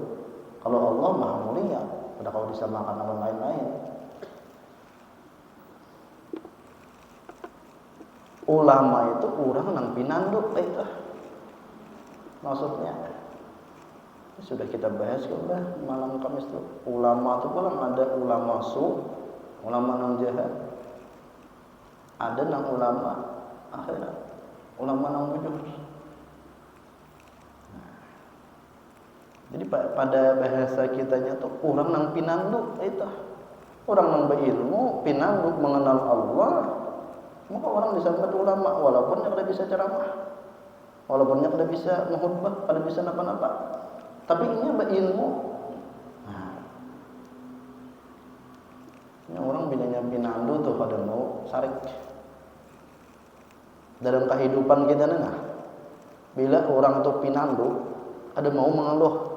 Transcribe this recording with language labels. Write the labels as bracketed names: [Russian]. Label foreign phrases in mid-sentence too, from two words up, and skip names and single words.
[Indonesian] Kalau Allah Maha Mulia, pada kalau disamakan dengan lain-lain. [Banjar] Ulama itu orang nang pinanduk itu. [Indonesian] Maksudnya sudah kita bahas sudah malam Kamis itu. Ulama itu pula ada ulama su, [Banjar] ulama nang jahat. Ada nang ulama akhirat, ulama nang bujur. Jadi pada bahasa kitanya tuh orang nang pinanduk itu. Orang nang berilmu, pinanduk mengenal Allah. [Indonesian] Maka orang disebut ulama walaupun dia tidak bisa ceramah. Walaupun dia tidak bisa menghutbah, tidak bisa napa-napa. Tapi ini berilmu. Nah. [Banjar] Ini orang bilangnya pinandu tuh pada mau sarik. Dalam kehidupan kita nah. Bila orang tuh pinandu, ada mau mengeluh.